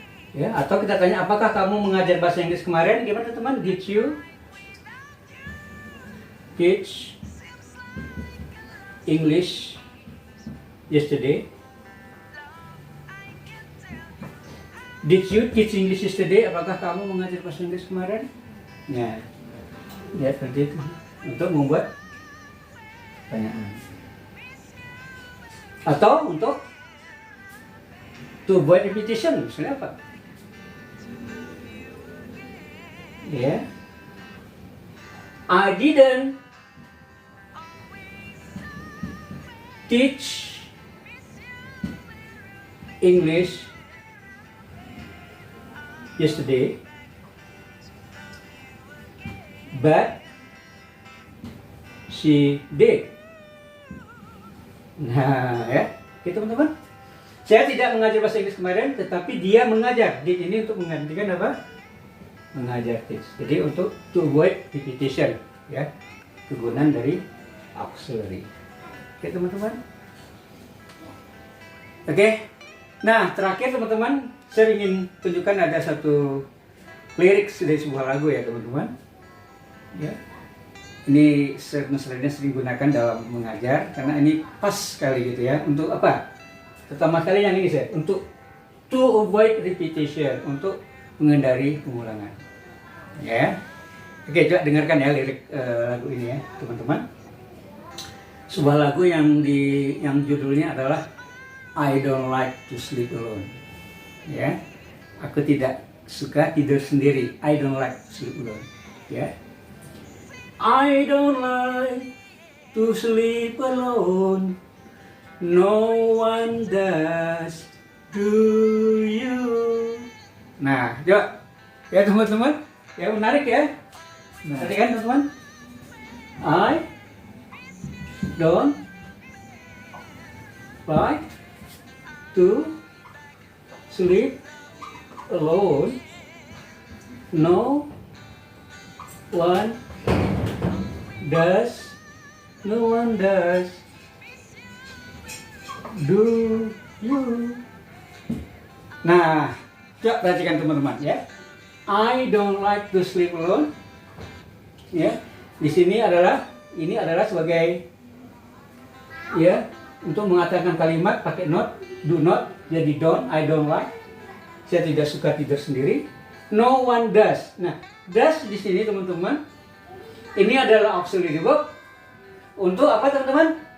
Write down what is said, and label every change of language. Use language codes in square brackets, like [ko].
[id] Ya, atau kita tanya, apakah kamu mengajar bahasa Inggris kemarin? Gimana teman? [en] Did you teach English yesterday? Did you teach English yesterday? [id] Apakah kamu mengajar bahasa Inggris kemarin? Nah, ya seperti itu. Untuk membuat pertanyaan. Atau untuk [en] to avoid repetition, [id] misalnya apa? Ya, [en] I didn't teach English yesterday, but she did. [id] Nah, ya, gitu teman-teman. Saya tidak mengajar bahasa Inggris kemarin, tetapi dia mengajar. Did ini untuk menggantikan apa? Mengajar teach. Jadi untuk [en] to avoid repetition, [id] ya, kegunaan dari auxiliary. Oke teman-teman. Oke. Nah, terakhir teman-teman, saya ingin tunjukkan ada satu lirik dari sebuah lagu ya teman-teman. Ya. Ini sering digunakan dalam mengajar karena ini pas sekali gitu ya. Untuk apa? Pertama kali yang ini saya untuk [en] to avoid repetition, [id] untuk menghindari pengulangan. Ya. Oke, coba dengarkan ya lirik lagu ini ya, teman-teman. Sebuah lagu yang judulnya adalah [en] I don't like to sleep alone. [id] Ya. Aku tidak suka tidur sendiri. [en] I don't like to sleep alone. [id] Ya. [en] I don't like to sleep alone. No one does, do you? [id] Nah, coba ya teman-teman, ya menarik ya. Nah, tadi kan teman-teman, [en] I don't like to sleep alone. No one does. No one does. Do you. [id] Nah, coba perhatikan teman-teman ya. [en] I don't like to sleep alone. [id] Ya, di sini ini adalah sebagai ya untuk mengatakan kalimat pakai not, do not, jadi don't, I don't like. Saya tidak suka tidur sendiri. [en] No one does. [id] Nah, does di sini teman-teman, ini adalah auxiliary verb untuk apa teman-teman?